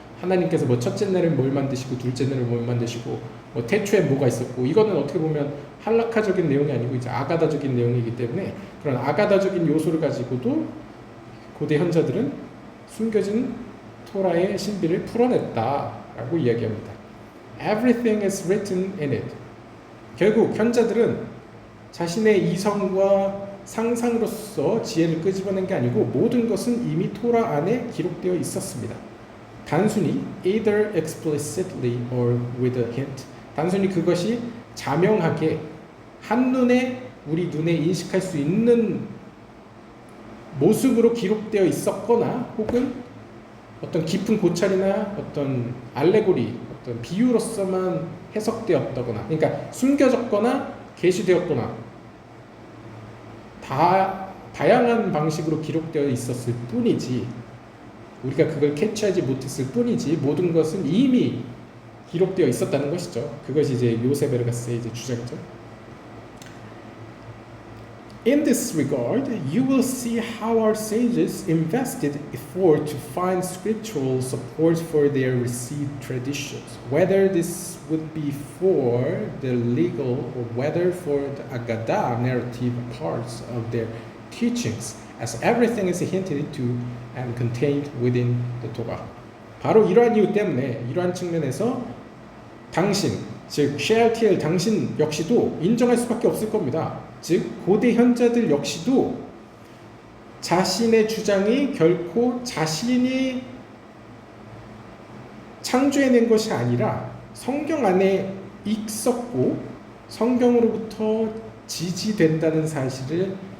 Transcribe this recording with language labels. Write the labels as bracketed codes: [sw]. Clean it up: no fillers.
[ko] 하나님께서 뭐 첫째 날에 뭘 만드시고 둘째 날에 뭘 만드시고 뭐 태초에 뭐가 있었고, 이거는 어떻게 보면 할라카적인 내용이 아니고 이제 아가다적인 내용이기 때문에 그런 아가다적인 요소를 가지고도 고대 현자들은 숨겨진 토라의 신비를 풀어냈다라고 이야기합니다. [en] Everything is written in it. [ko] 결국 현자들은 자신의 이성과 상상으로서 지혜를 끄집어낸 게 아니고 모든 것은 이미 토라 안에 기록되어 있었습니다. 단순히 [en] either explicitly or with a hint, [ko] 단순히 그것이 자명하게 한눈에 우리 눈에 인식할 수 있는 모습으로 기록되어 있었거나, 혹은 어떤 깊은 고찰이나 어떤 알레고리, 어떤 비유로서만 해석되었다거나, 그러니까 숨겨졌거나 계시되었거나 다양한 방식으로 기록되어 있었을 뿐이지, 우리가 그걸 캐치하지 못했을 뿐이지 모든 것은 이미 기록되어 있었다는 것이죠. 그것이 이제 요세베르가스의 이제 주장이죠. [en] In this regard, you will see how our sages invested effort to find scriptural support for their received traditions, whether this would be for the legal or whether for the Aggadah narrative parts of their teachings, as everything is hinted to and contained within the Torah. [ko] 바로 이러한 이유 때문에, 이러한 측면에서 당신, 즉 셰알티엘 당신 역시도 인정할 수밖에 없을 겁니다. 즉 고대 현자들 역시도 자신의 주장이 결코 자신이 창조해낸 것이 아니라 성경 안에 있었고 성경으로부터 지지된다는 사실을